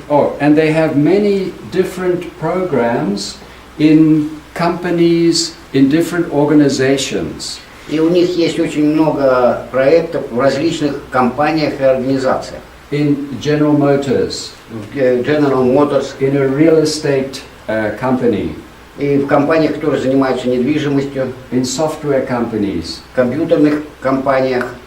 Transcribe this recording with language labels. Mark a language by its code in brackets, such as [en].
[en] Oh, and they have many different programs in companies, in different organizations. [ru] И у них есть очень много проектов в различных компаниях и организациях. [en] In General Motors, [ru] General Motors, [en] in a real estate company, [ru] и в компаниях, которые занимаются недвижимостью, [en] in software companies, [ru] в компьютерных компаниях,